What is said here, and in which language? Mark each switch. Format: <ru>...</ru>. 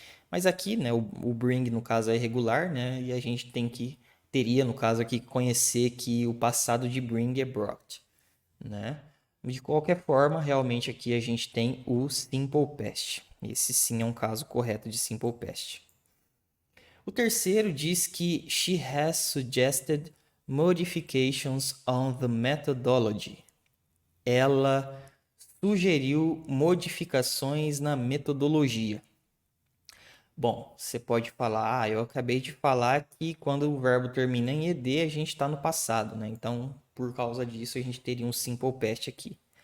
<pt>Mas aqui, né, o bring no caso é irregular, né? E a gente teria no caso aqui conhecer que o passado de bring é brought, né? De qualquer forma, realmente aqui a gente tem o Simple Past. Esse sim é um caso correto de Simple Past. O terceiro diz que</pt> <en>she has suggested modifications on the methodology.</en> <pt>Ela sugeriu modificações na metodologia. Bom, você pode falar, eu acabei de falar que quando o verbo termina em ed, a gente está no passado, né? Então, por causa disso, a gente teria um simple past aqui.</pt>